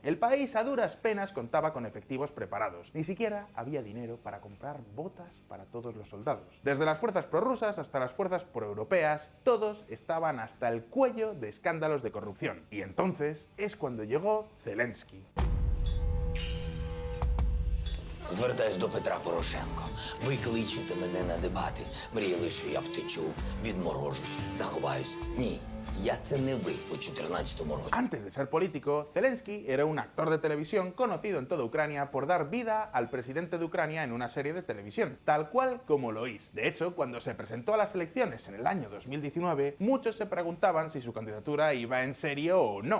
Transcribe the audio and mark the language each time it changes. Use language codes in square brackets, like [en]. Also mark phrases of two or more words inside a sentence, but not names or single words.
[es] El país a duras penas contaba con efectivos preparados, ni siquiera había dinero para comprar botas para todos los soldados. Desde las fuerzas prorrusas hasta las fuerzas proeuropeas, todos estaban hasta el cuello de escándalos de corrupción. Y entonces es cuando llegó Zelensky. [uk] Звертаюсь до Петра Порошенко. Ви кличете мене на дебати. Мріяли, що я втечу, відморожусь, заховаюсь. Ні. [es] Antes de ser político, Zelensky era un actor de televisión conocido en toda Ucrania por dar vida al presidente de Ucrania en una serie de televisión, tal cual como lo oís. De hecho, cuando se presentó a las elecciones en el año 2019, muchos se preguntaban si su candidatura iba en serio o no.